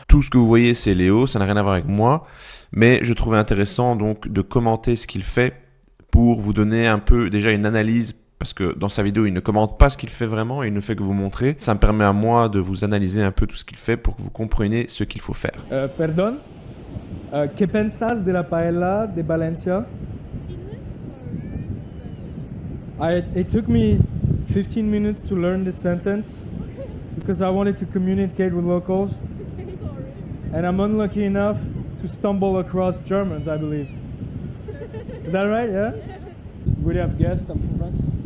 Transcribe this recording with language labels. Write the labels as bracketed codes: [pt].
[fr] Tout ce que vous voyez c'est Léo, ça n'a rien à voir avec moi, mais je trouvais intéressant donc de commenter ce qu'il fait pour vous donner un peu déjà une analyse. Parce que dans sa vidéo, il ne commente pas ce qu'il fait vraiment, il ne fait que vous montrer. Ça me permet à moi de vous analyser un peu tout ce qu'il fait pour que vous compreniez ce qu'il faut faire. [es] Perdón, ¿qué pensas de la paella de Valencia? [en] It took me 15 minutes to learn this sentence because I wanted to communicate with locals, and I'm unlucky enough to stumble across Germans, I believe. Is that right? Yeah? Would you have guessed I'm from France?